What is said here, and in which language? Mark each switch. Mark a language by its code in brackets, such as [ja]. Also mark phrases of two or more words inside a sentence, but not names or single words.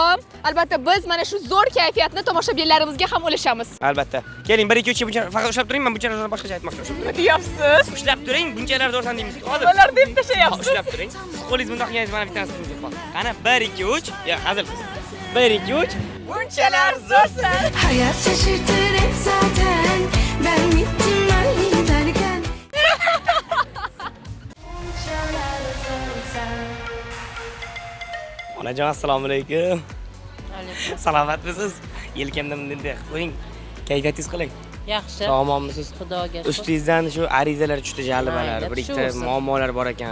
[uz] Albatta biz mana shu zo'r kayfiyatni tomoshabinlarimizga ham ulashamiz. Albatta. Keling 1 2 3 bunchalar faqat ushlab turing, men bunchalarni boshqacha aytmoqchi edim. Nima deyapsiz? Ushlab turing, bunchalar zo'rsan deymiz. Hozir. Ular deb tashlayapsiz. Ushlab turing. Siz qo'lingiz bundoq qilganingiz mana bittasini sizga qol. Qani 1 2 3. Ya, hazilsiz. 1 2 3. Bunchalar zo'rsan. [tr] Hayat şaşırtır hep zaten. Ben gittim ben giderken. [uz] Onajon, assalomu alaykum. Alaykum. Salomatmisiz? Yelkamda bunday qo'ying. Kayfiyatingiz qalay? Yaxshi. Sog'monmisiz? Xudoga. Ustingizdan shu arizalar tushdi, jalibalar, bir ikkita muammolar bor ekan.